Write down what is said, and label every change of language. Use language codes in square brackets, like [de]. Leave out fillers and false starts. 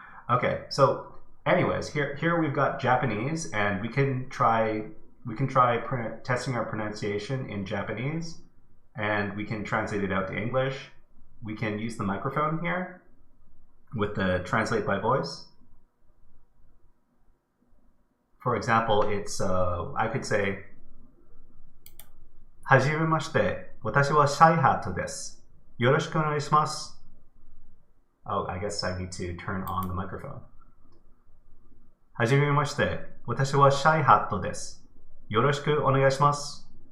[en] Okay, so anyways, here we've got Japanese, and we can try testing our pronunciation in Japanese, and we can translate it out to English. We can use the microphone here with the translate by voice. For example, it's I could say, [ja] はじめまして、私はシャイハットです。よろしくお願いします。 [en] Oh, I guess I need to turn on the microphone. [ja] はじめまして、私はシャイハットです。よろしくお願いします。